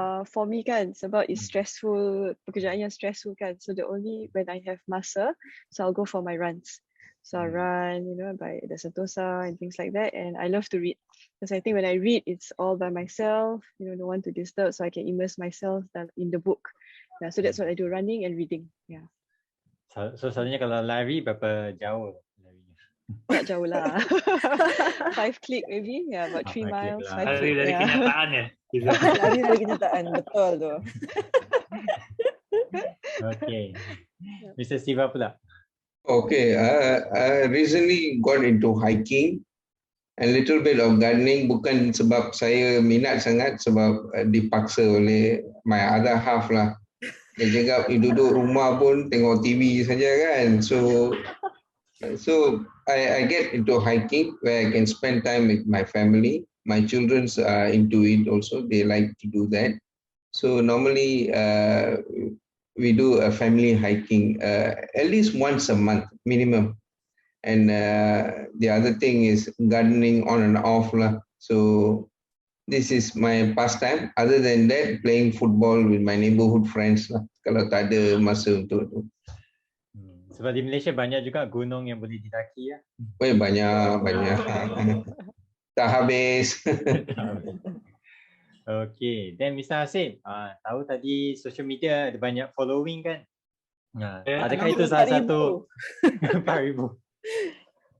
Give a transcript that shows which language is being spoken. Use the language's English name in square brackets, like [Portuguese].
[English] For me kan, sebab it's stressful, [Malay] pekerjaan yang stressful kan, [English] so the only when I have [Malay] masa, [English] so I'll go for my runs. So I run, by the Sentosa and things like that. And I love to read because I think when I read, it's all by myself, no one to disturb, so I can immerse myself in the book. Yeah, so that's what I do, running and reading. Yeah. [Malay] So selalunya kalau lari berapa jauh larinya? Tak jauh lah. [English] 5 click maybe, about 3 miles. [Malay] Lari dari kenyataan ya. Lari dari kenyataan, betul tu. Okay. Mr. Siva pula. [English] Okay, I recently got into hiking and little bit of gardening, [Malay] bukan sebab saya minat sangat, sebab dipaksa oleh [English] my other half lah. [Malay] Dia cakap, duduk rumah pun tengok TV saja kan. [English] So I get into hiking where I can spend time with my family. My children are into it also. They like to do that. So normally we do a family hiking at least once a month minimum. And the other thing is gardening on and off lah. So this is my pastime. Other than that, playing football with my neighborhood friends lah. [Malay] Kalau tak ada masa untuk tu. Sebab di Malaysia banyak juga gunung yang boleh didaki ya. Banyak. Tak habis. Okay, then Mr. Hasim, tahu tadi social media ada banyak following kan? Adakah itu salah satu 4,000?